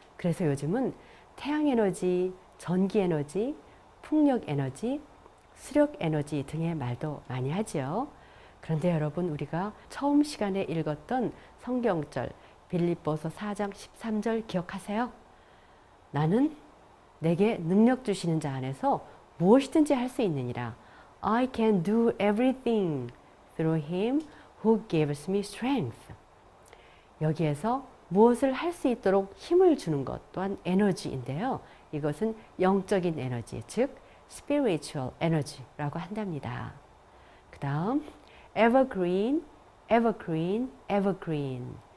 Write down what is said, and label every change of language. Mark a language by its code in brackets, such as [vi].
[ko] 그래서 요즘은 태양에너지, 전기에너지, 풍력에너지, 수력에너지 등의 말도 많이 하죠. 그런데 여러분, 우리가 처음 시간에 읽었던 성경절 빌립보서 4장 13절 기억하세요? 나는 내게 능력 주시는 자 안에서 무엇이든지 할 수 있느니라. [en] I can do everything through him who gives me strength. [ko] 여기에서 무엇을 할 수 있도록 힘을 주는 것 또한 에너지인데요. 이것은 영적인 에너지, 즉 [en] spiritual energy [ko] 라고 한답니다. 그 다음 [en] evergreen, evergreen, evergreen.